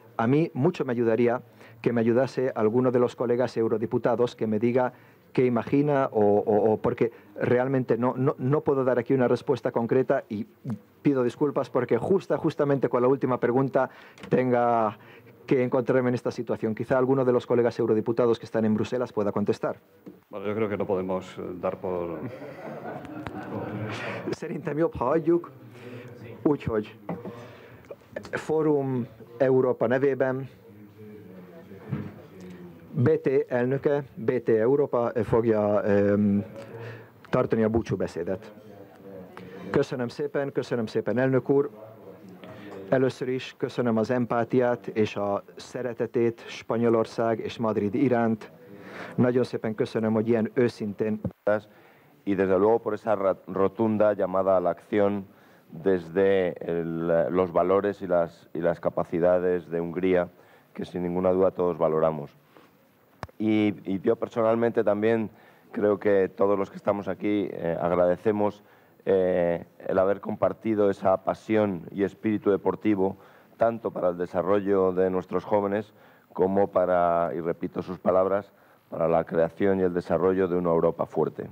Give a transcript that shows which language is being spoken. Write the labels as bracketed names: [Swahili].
[Spanish] A mí mucho me ayudaría que me ayudase alguno de los colegas eurodiputados que me diga qué imagina o porque realmente no puedo dar aquí una respuesta concreta y pido disculpas porque justamente con la última pregunta tenga que encontrarme en esta situación. Quizá alguno de los colegas eurodiputados que están en Bruselas pueda contestar. Bueno, yo creo que no podemos dar por... [Hungarian] Szerintem jobb, ha hagyjuk. Úgyhogy Fórum Európa nevében BT elnöke, BT Európa fogja tartani a búcsúbeszédet. Köszönöm szépen elnök úr. Először is köszönöm az empátiát és a szeretetét Spanyolország és Madrid iránt. Nagyon szépen köszönöm, hogy ilyen őszintén. [Spanish] Y desde luego por esa rotunda llamada a la acción desde los valores y las capacidades de Hungría, que sin ninguna duda todos valoramos. Y yo personalmente también creo que todos los que estamos aquí agradecemos el haber compartido esa pasión y espíritu deportivo, tanto para el desarrollo de nuestros jóvenes como para, y repito sus palabras, para la creación y el desarrollo de una Europa fuerte.